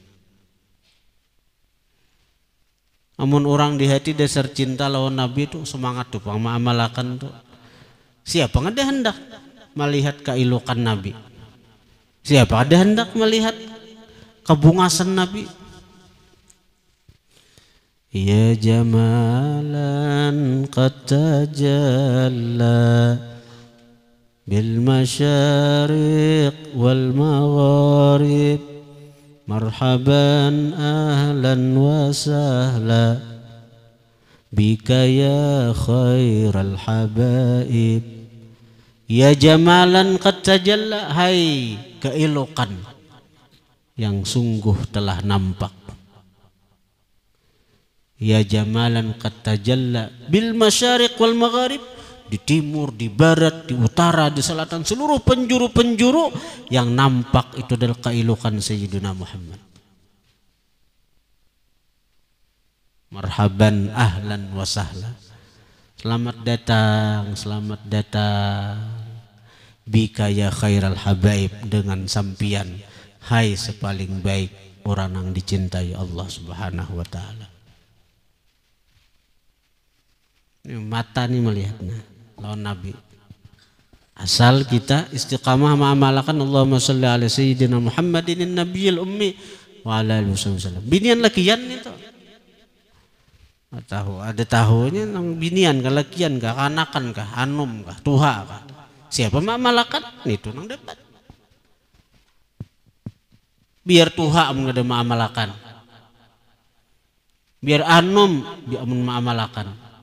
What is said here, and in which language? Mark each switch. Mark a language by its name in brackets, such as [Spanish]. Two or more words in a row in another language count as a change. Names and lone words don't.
[Banjar] Amun orang di hati dasar cinta lawan Nabi itu semangat tuh pang mengamalkan tuh. Siapa ada hendak melihat keilukan Nabi? Siapa ada hendak melihat kebungasan Nabi? [Arabic] يا جمالا قد تجلى بالمشارق والمغارب، مرحبا أهلا وسهلا بك يا خير الحبائب. يا جمالا قد تجلى, [Banjar] hai keelokan yang sungguh telah nampak. [Arabic] يا جمالا قد تجلى بالمشارق والمغارب, [Banjar] di timur, di barat, di utara, di selatan, seluruh penjuru-penjuru yang nampak itu adalah keelokan Sayyidina Muhammad. [Arabic] مرحبا أهلا وسهلا, [Banjar] selamat datang, selamat datang. [Arabic] بك يا خير الحبائب, [Banjar] dengan sampian hai sepaling baik orang yang dicintai Allah [Arabic] سبحانه وتعالى. [Banjar] Ini mata nih melihatnya lawan Nabi. Asal kita istiqamah mengamalkan [Arabic] اللهم صل على سيدنا محمد النبي الأمي وعلى آله وسلم. [Banjar] Binian lakian itu. Tahu ada tahunya nang binian kah, lakian kah, kanakan kah, anum kah, tuha kah. Siapa mengamalkan itu nang dapat. Biar tuha mengada mengamalkan. Biar anum biar mengamalkan.